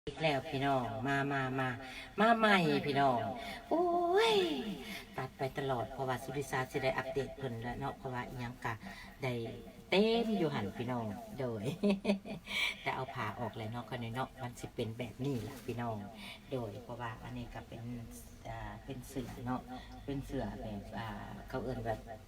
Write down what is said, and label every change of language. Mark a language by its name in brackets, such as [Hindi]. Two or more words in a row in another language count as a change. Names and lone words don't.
[Lao] ອີກແລ້ວພີ່ນ້ອງ ມາ ມາ ມາ ມາໃໝ່ພີ່ນ້ອງ ໂอ้ย ตัดไปຕລອດ ເພາະວ່າສຸริศາສະໄດ້ອັບເດດເພີ່ນແລ້ວເນາະ ເພາະວ່າອິຫຍັງກະໄດ້ເຕັມຢູ່ຮົ່ນพี่ນ້ອງ ໂດຍ ແຕ່ເອົາຜ້າອອກແລ້ວເນາະ ຄະໜ້ອຍເນາະ ມັນສິເປັນແບບນີ້ລ່ະ ພີ່ນ້ອງ ໂດຍ ເພາະວ່າອັນນີ້ກໍເປັນ ເຊິ່ອເນາະ ເປັນເຊື້ອແບບ ເຂົາເອີ້ນແບບ